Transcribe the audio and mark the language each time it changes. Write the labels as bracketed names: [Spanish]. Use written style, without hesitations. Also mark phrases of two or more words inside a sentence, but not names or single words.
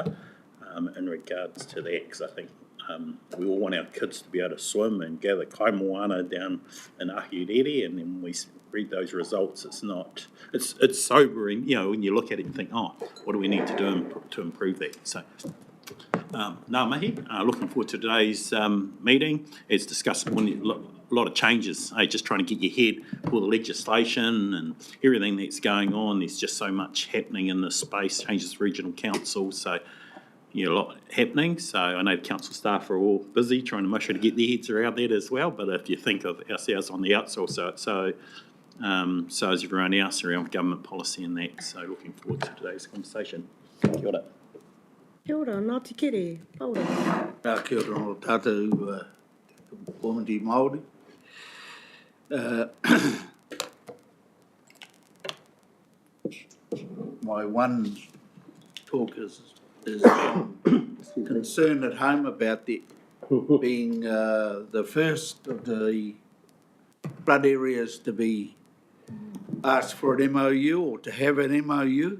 [English] In regards to that, because I think we all want our kids to be able to swim and gather kaimoana down in Ahurere, and then when we read those results, it's sobering, when you look at it and think, what do we need to do to improve that? So, [Māori] ngā mihi, [English] looking forward to today's meeting. As discussed, a lot of changes, just trying to get your head for the legislation and everything that's going on. There's just so much happening in this space, changes to regional council, so a lot happening. So I know the council staff are all busy trying to make sure to get their heads around that as well. But if you think of ourselves on the outside, so is everyone else around government policy and that. So looking forward to today's conversation. [Māori] Kia ora. Kia ora, Ngāti Kere, Paura. Kia ora no tātou komiti Māori. [English] My one talk is concern at home about the being the first of the flood areas to be asked for an MOU or to have an MOU.